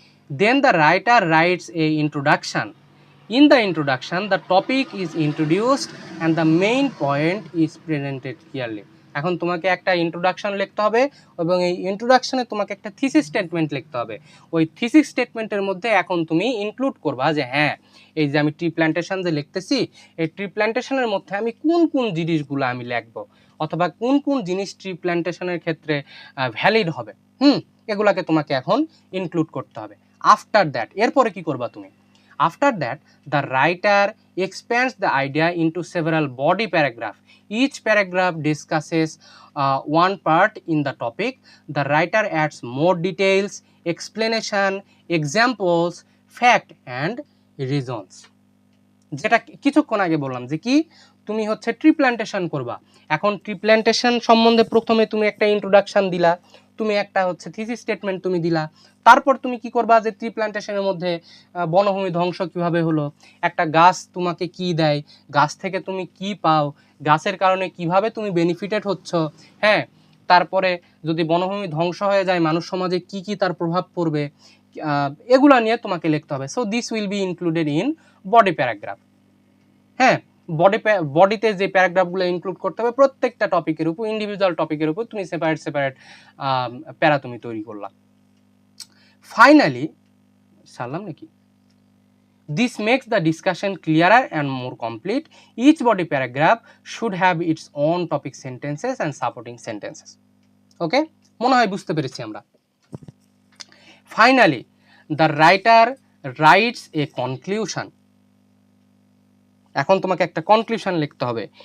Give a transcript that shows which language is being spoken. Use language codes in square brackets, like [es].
[en] Then the writer writes a introduction. In the introduction, the topic is introduced and the main point is presented clearly. [bn] এখন তোমাকে একটা introduction লিখতে হবে এবং এই ইন্ট্রোডাকশনে তোমাকে একটা থিসিস স্টেটমেন্ট লিখতে হবে। ওই থিসিস স্টেটমেন্টের মধ্যে এখন তুমি ইনক্লুড করবা যে হ্যাঁ, এই যে আমি ট্রি প্ল্যান্টেশন যে লিখতেছি, এই ট্রি প্ল্যান্টেশনের মধ্যে আমি কোন কোন জিনিসগুলো আমি লিখবো, অথবা কোন কোন জিনিস ট্রি প্ল্যান্টেশনের ক্ষেত্রে ভ্যালিড হবে, এগুলাকে তোমাকে এখন ইনক্লুড করতে হবে। [en] after that, [bn] এরপরে কি করবা তুমি, [en] After that, the writer expands the idea into several body paragraphs. Each paragraph discusses one part in the topic. The writer adds more details, explanation, examples, fact and reasons. [bn] যেটা কিছুক্ষণ আগে বললাম যে কি তুমি হচ্ছে ট্রি প্ল্যান্টেশন করবা, এখন ট্রি প্ল্যান্টেশন সম্বন্ধে প্রথমে তুমি একটা ইন্ট্রোডাকশন দিলা, তুমি একটা হচ্ছে থিসিস স্টেটমেন্ট তুমি দিলা, তারপর তুমি কি করবা যে ট্রি প্ল্যান্টেশনের মধ্যে বনভূমি ধ্বংস কিভাবে হলো, একটা গাছ তোমাকে কি দেয়, গাছ থেকে তুমি কি পাও, গাছের কারণে কিভাবে তুমি বেনিফিটেড হচ্ছ, হ্যাঁ, তারপরে যদি বনভূমি ধ্বংস হয়ে যায় মানুষ সমাজে কি কি তার প্রভাব পড়বে, এগুলা নিয়ে তোমাকে লিখতে হবে। [en] So this will be included in body paragraph. [bn] হ্যাঁ, বডিতে যে প্যারাগ্রাফগুলো ইনক্লুড করতে হবে প্রত্যেকটা টপিকের উপর, ইন্ডিভিজুয়াল টপিকের উপর তুমি সেপারেট প্যারা তুমি তৈরি করলা। ফাইনালি সারলাম নাকি, [en] this makes the discussion clearer and more complete. Each body paragraph should have its own topic sentences and supporting sentences. [bn] Okay, মনে হয় বুঝতে পেরেছি আমরা। [en] Finally, the writer writes a conclusion. [bn] এখন তোমাকে একটা কনক্লুশন লিখতে হবে।